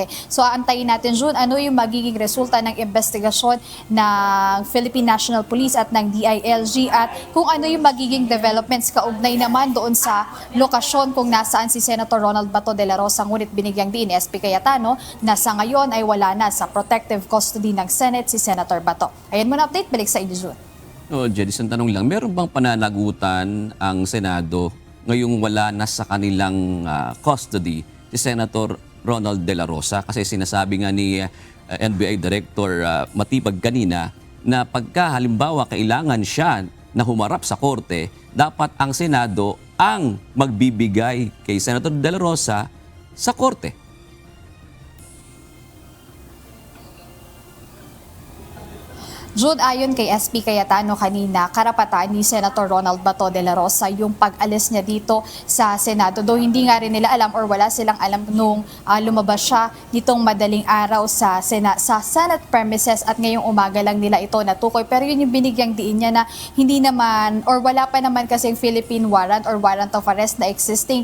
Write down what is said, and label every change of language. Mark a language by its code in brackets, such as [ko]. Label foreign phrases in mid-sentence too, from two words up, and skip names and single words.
[tl] So aantayin natin, June, ano yung magiging resulta ng investigasyon ng Philippine National Police at ng DILG at kung ano yung magiging developments kaugnay naman doon sa lokasyon kung nasaan si Senator Ronald Bato de la Rosa, ngunit binigyang din ni SP Cayetano na sa ngayon ay wala na sa [en] protective custody [tl] ng Senate si Senator Bato. Ayan muna update, balik sa inyo, June. Jedi, isang tanong lang, meron bang pananagutan ang Senado ngayong wala na sa kanilang custody si Senator Ronald de la Rosa? Kasi sinasabi nga ni NBI Director Matipag kanina na pagka halimbawa kailangan siya na humarap sa korte, dapat ang Senado ang magbibigay kay Senator De La Rosa sa korte. Jude, ayon kay SP Cayetano kanina, karapatan ni Senator Ronald Bato de la Rosa yung pag-alis niya dito sa Senado. Though hindi nga rin nila alam or wala silang alam nung lumabas siya ditong madaling araw sa [en] Senate premises [tl] at ngayong umaga lang nila ito natukoy. Pero yun yung binigyang diin niya na hindi naman or wala pa naman kasing [en] Philippine warrant or warrant of arrest [tl] na existing.